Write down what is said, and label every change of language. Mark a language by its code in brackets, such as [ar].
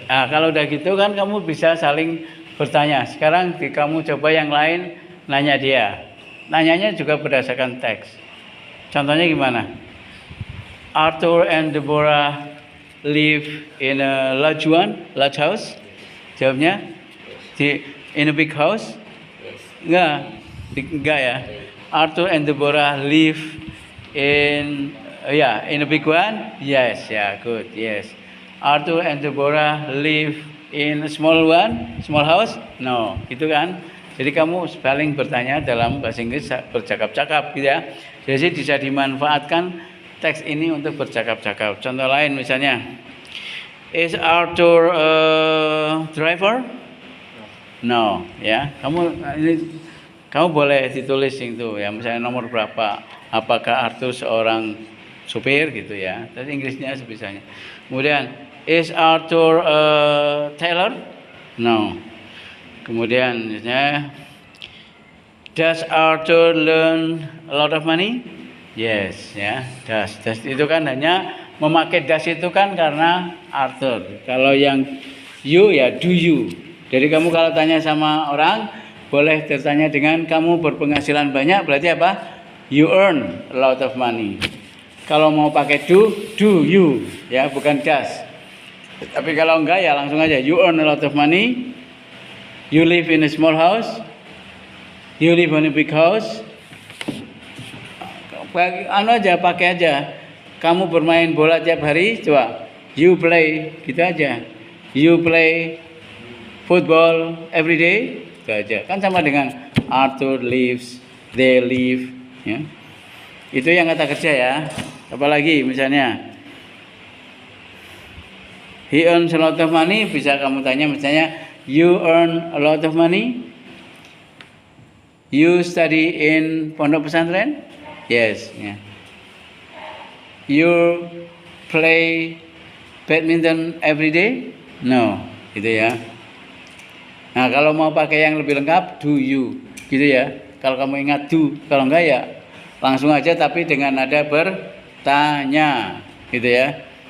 [id] Kalau udah gitu kan kamu bisa saling bertanya. Sekarang kamu coba yang lain nanya dia. Nanyanya juga berdasarkan teks. Contohnya gimana? [en] Arthur and Deborah live in a large house. Jawabnya in a big house? Yes. [id] Enggak ya. [en] Arthur and Deborah live in a big one? Yes, good. Yes. Arthur and Deborah live in a small house? [id] No, gitu kan. Jadi kamu paling bertanya dalam bahasa Inggris bercakap-cakap gitu ya. Jadi bisa dimanfaatkan teks ini untuk bercakap-cakap. Contoh lain misalnya, [en] is Arthur a driver? No, ya. [id] Kamu boleh ditulis itu ya, misalnya nomor berapa. Apakah Arthur seorang supir gitu ya. Tapi Inggrisnya sebisanya. [en] Kemudian, is Arthur a tailor? No. [id] Kemudian misalnya, [en] does Arthur learn a lot of money? Yes, ya. [id] Does itu kan hanya memakai does itu kan karena Arthur. Kalau yang you ya do you. Jadi kamu kalau tanya sama orang boleh bertanya dengan kamu berpenghasilan banyak, berarti apa? [en] You earn a lot of money. [id] Kalau mau pakai do you, ya bukan does. Tapi kalau enggak ya langsung aja. [en] You earn a lot of money. You live in a small house. You live in a big house. Anu aja, pakai aja. [id] Kamu bermain bola tiap hari, coba. [en] You play, [id] gitu aja. [en] You play football every day, gitu aja. [id] Kan sama dengan Arthur lives, they live, ya. Itu yang kata kerja ya. Apalagi misalnya [en] he earns a lot of money, [id] bisa kamu tanya misalnya [en] you earn a lot of money. You study in pondok pesantren? Yes, ya. You play badminton every day? [id] No, gitu ya. Nah, kalau mau pakai yang lebih lengkap, do you, gitu ya. Kalau kamu ingat do, kalau enggak ya langsung aja tapi dengan nada bertanya, gitu ya.